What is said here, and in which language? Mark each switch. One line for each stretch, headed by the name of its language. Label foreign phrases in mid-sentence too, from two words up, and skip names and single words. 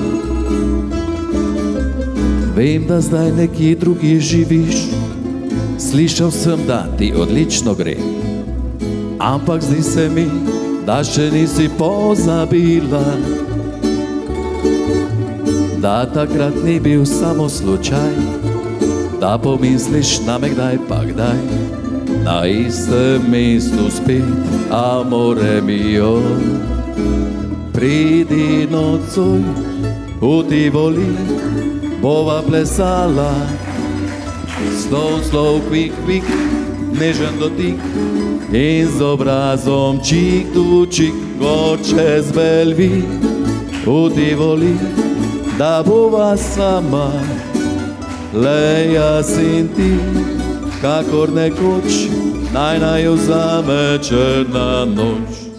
Slovenian: Vem, da zdaj nekje drugje živiš, slišal sem, da ti odlično gre, ampak zdi se mi, da še nisi pozabila, da takrat ni bil samo slučaj, da pomisliš name kdaj pa kdaj, na istem mestu spet,
Italian: amore mio.
Slovenian: Pridi nocoj v Tivoli, bova plesala,
English: slow, slow, quick, quick,
Slovenian: nežen dotik in z obrazom
English: čik tu čik,
Slovenian: gor čez Belvi v Tivoli, da bova sama, le jaz in ti, kakor nekoč, naj jo vzame črna noč.